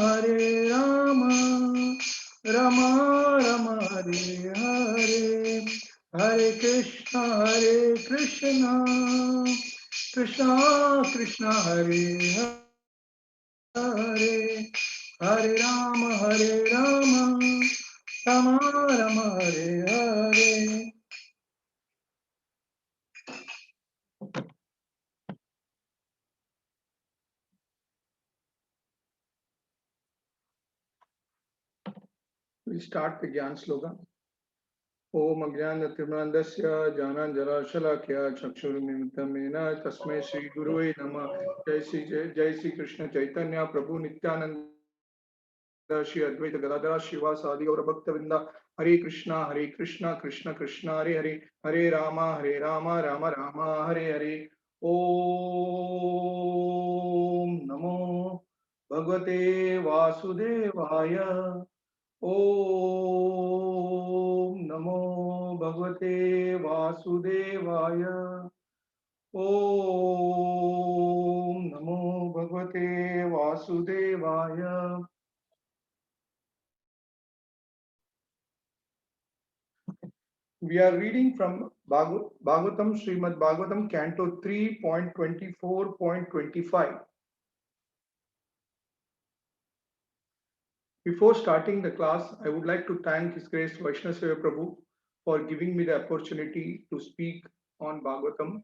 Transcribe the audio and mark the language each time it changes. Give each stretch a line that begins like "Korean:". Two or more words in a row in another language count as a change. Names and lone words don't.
Sanskrit: राम राम हरे हरे हरे कृष्ण कृष्ण कृष्ण हरे हरे हरे राम राम राम हरे हरे।
English: We start the Gyan slogan.
Sanskrit: ओम अज्ञानतिमिरन्धस्य ज्ञानाञ्जनशलाकया चक्षुरुन्मिलितं येन तस्मै श्री गुरुवे नमः। जय श्री कृष्ण चैतन्य प्रभु नित्यानंद श्री अद्वैत गदाधर श्रीवासादि गौर भक्तवृंदा हरे कृष्णा कृष्ण कृष्ण हरे हरे हरे राम राम राम हरे हरे। ओम नमो भगवते वासुदेवाय ओम नमो भगवते वासुदेवाय ओम नमो भगवते वासुदेवाय।
English: We are reading from Bhagavatam, Srimad Bhagavatam, Canto 3.24.25. Before starting the class, I would like to thank His Grace Vaishnava Prabhu for giving me the opportunity to speak on Bhagavatam.